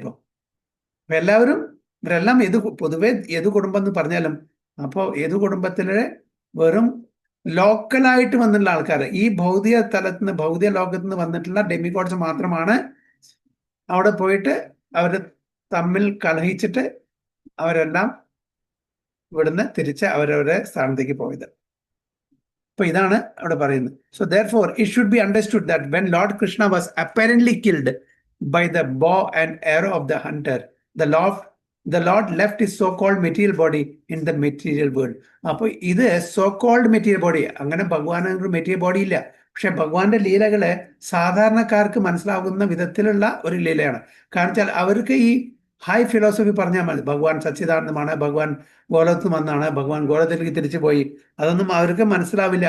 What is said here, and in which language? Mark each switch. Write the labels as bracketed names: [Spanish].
[Malayalam] അപ്പൊ ഇവരെല്ലാം പൊതുവെ ഏത് കുടുംബം എന്ന് പറഞ്ഞാലും അപ്പോ ഏത് കുടുംബത്തിലെ വെറും ലോക്കലായിട്ട് വന്നിട്ടുള്ള ആൾക്കാർ, ഈ ഭൗതിക തലത്തിന് ഭൗതിക ലോകത്ത് നിന്ന് വന്നിട്ടുള്ള ഡെമിഗോഡ്സ് മാത്രമാണ് അവിടെ പോയിട്ട് അവര് തമ്മിൽ കലഹിച്ചിട്ട് അവരെല്ലാം ഇവിടുന്ന് തിരിച്ച് അവരവരുടെ സ്ഥാനത്തേക്ക് പോയത്. അപ്പൊ ഇതാണ് അവിടെ പറയുന്നത്. [English] So therefore it should be understood that when Lord Krishna was apparently killed by the bow and arrow of the hunter, the Lord left his so-called material body in the material world. [Malayalam] അപ്പൊ ഇത് [English] so-called material body, [Malayalam] അങ്ങനെ ഭഗവാന് ഒരു material body ഇല്ല. പക്ഷെ ഭഗവാന്റെ ലീലകള് സാധാരണക്കാർക്ക് മനസ്സിലാകുന്ന വിധത്തിലുള്ള ഒരു ലീലയാണ്. കാരണം വെച്ചാൽ അവർക്ക് ഈ ഹൈ ഫിലോസഫി പറഞ്ഞാൽ മതി, ഭഗവാൻ സച്ചിദാനന്ദമാണ്, ഭഗവാൻ ഗോലത്ത് വന്നാണ്, ഭഗവാൻ ഗോലത്തിലേക്ക് തിരിച്ചു പോയി, അതൊന്നും അവർക്ക് മനസ്സിലാവില്ല.